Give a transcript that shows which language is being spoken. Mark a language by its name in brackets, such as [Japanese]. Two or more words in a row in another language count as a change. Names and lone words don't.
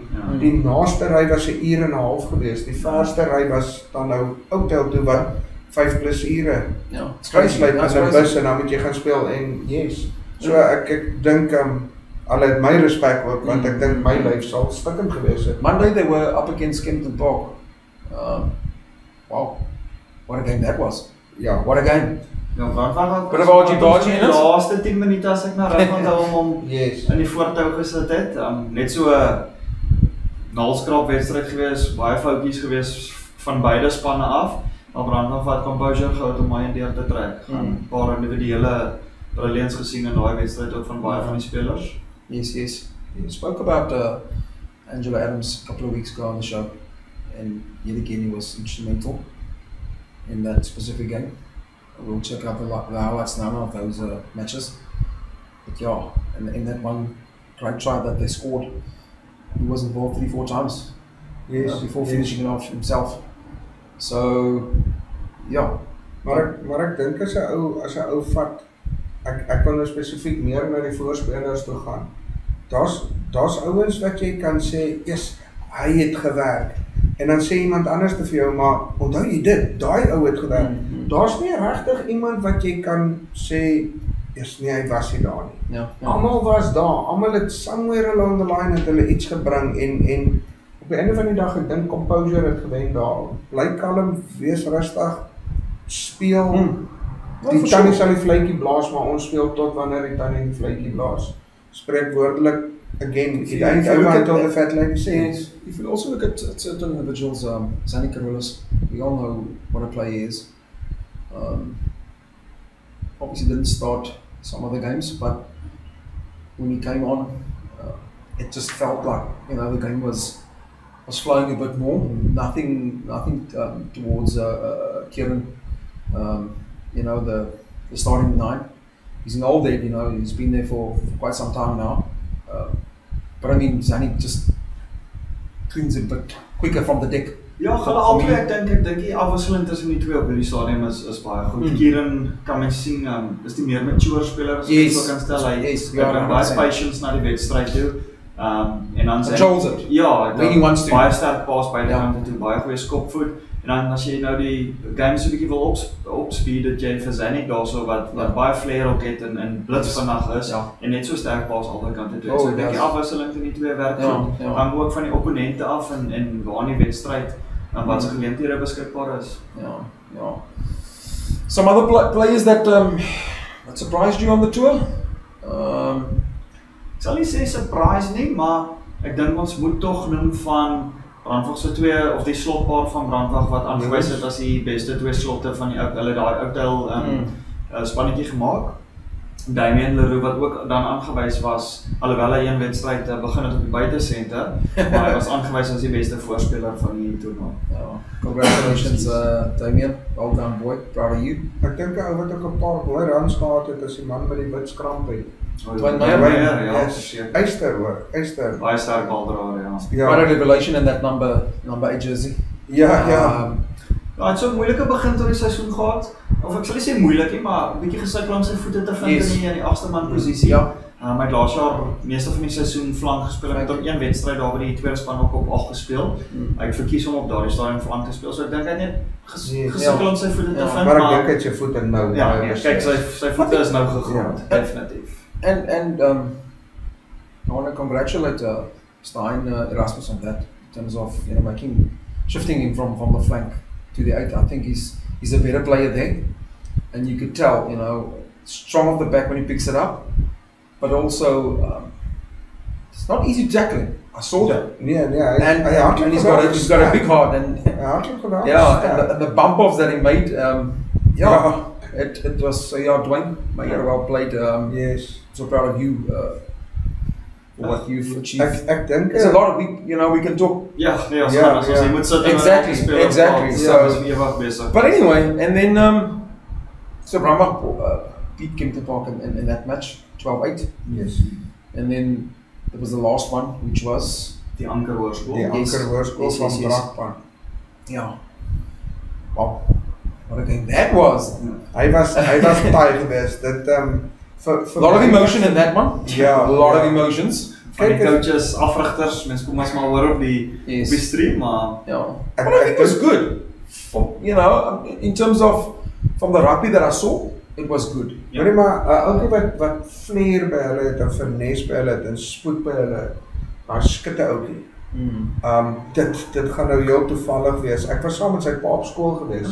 [Afrikaans] Die naaste ry was 'n uur en 'n half geweest. Die verste ry was dan nou Oudtshoorn toe wat 5+ ure. Ja, Skryfsluit met 'n bus en dan moet jy gaan speel en So ek dink hulle het my respek ook, want ek dink my lyf sal stikkend gewees het. [English] Monday they were up against Kempton Park. Wow, what a game that was. [Afrikaans] Ja, [English] what a game. [Afrikaans] Ja, Brandwag [English] But about you dodging in [Afrikaans] die laaste 10 minute as ek na reg onthou hom [English] yes. [Afrikaans] in die voortou gesit het. Net so 'n naalskraapwedstryd gewees, baie foutjies gewees van beide spanne af. Maar Brandwag het composure gehou om my deur te trek. 'n paar individuele brilliance gesien in daai wedstryd ook van baie van die spelers. [English] Yes. We spoke about Angela Adams a couple of weeks ago on the show, and yet again he was instrumental in that specific game. We'll check out the highlights now of those matches. But yeah, in that one great try that they scored, he was involved 3-4 times before finishing it off himself. So, yeah. [Afrikaans] Maar ek dink as 'n ou vat, ek wil nou spesifiek meer na die voorspelers toe gaan. Daar's ouens wat jy kan sê, hy het gewerk. En dan sê iemand anders te vir jou, maar onthou jy dit, daai ou het gewerk. Daar's nie regtig iemand wat jy kan sê, nee, hy was nie daar nie. Almal was daar, almal het [English] somewhere along the line [Afrikaans] het hulle iets gebring en op die einde van die dag, ek dink composure het gewen daar. Bly kalm, wees rustig, speel. Die tannie sal die fluitjie blaas, maar ons speel tot wanneer die tannie die fluitjie blaas. Spreek woordelik, [English] again, it ain't over until the fat lady sings. If you also look at certain individuals, Zanny Carolus, we all know what a player he is. Obviously didn't start some of the games, but when he came on, it just felt like, the game was flowing a bit more. Nothing towards Kieran. The starting 9. He's an old head, he's been there for quite some time now. But I mean, Zanny just cleans it a bit quicker from the deck. [Afrikaans] Ja, hulle albei ek dink die afwisseling tussen die twee op hierdie stadium is baie goed. Kieran kan mens sien, is die meer mature speler as jy kan stel. Hy bring baie patience na die wedstryd toe. En dan [English] controls it. [Afrikaans] Ja, baie sterk paas by die kante toe, baie goeie skopvoet. En dan as jy nou die game so 'n bietjie wil [English] top speed [Afrikaans] het jy vir Zanik daarso wat baie flair ook het en blits vinnig is en net so sterk paas albei kante toe. So ek dink die afwisseling van die twee werk goed. Hang ook van die opponente af en waar in die wedstryd en wat se geleenthede beskikbaar is. Ja. [English] Some other players that surprised you on the tour? [Afrikaans] Ek sal nie sê surprise nie, maar ek dink ons moet tog noem van Brandwag se twee of die slotpaar van Brandwag wat aangewys het as die beste twee slotte van die hulle daai Oudtshoorn spannetjie gemaak. Damien Leroux wat ook dan aangewys was, alhoewel hy een wedstryd begin het op die buitesenter, maar hy was aangewys as die beste voorspeler van die toernooi. [English] Congratulations Damien, well done boy, proud of you. [Afrikaans] Ek dink hy wat ook 'n paar mooi runs gehad het as die man met die wit skramp het. Dwayne Meyer, Eyster. Baie sterk baldraer, ja. [English] Quite a revelation in that number 8 jersey. [Afrikaans] Ja, het so 'n moeilike begin tot die seisoen gehad. Of ek sal nie sê moeilik nie, maar 'n bietjie gesukkel om sy voete te vind in die agste man posisie. My het laas jaar meeste van die seisoen flank gespeel. Ek het op een wedstryd daar by die tweede span ook op 8 gespeel. Ek het verkies om op daardie stadium flank te speel. So ek dink hy het net gesukkel om sy voete te vind, maar ek dink hy het sy voete nou. Ja, kyk sy voete is nou gegrond, definitief. [English] And I want to congratulate Stein Erasmus on that in terms of shifting him from the flank to the 8. I think he's a better player there, and you could tell, strong off the back when he picks it up, but also it's not easy tackling. I saw that. And he's got a big heart, and and the bump offs that he made. It was Dwayne Meyer, well played. Yes, so proud of you for what you've achieved. [Afrikaans] Ek dink [English] there's a lot of we can talk. Exactly. So, but anyway, and then so Brandwag beat Kempton Park in that match 12-8. Yes, and then there was the last one, which was the Anker Hoërskool. The Anker Hoërskool van Brakpan. Yeah. Wow. What a game that was! [Afrikaans] Hy was taai geweest. Dit [English] a lot of emotion in that one. Yeah, a lot of emotions. [Afrikaans] Van die coaches, afrigters, mense kom maar hoor op die stream, maar [English] but I think it was good. In terms of from the rugby that I saw, it was good. [Afrikaans] Ja, maar ook wat flair by hulle het en finesse by hulle het en spoed by hulle, maar skitte oukie. Dit gaan nou heel toevallig wees. Ek was saam met sy pa op skool gewees.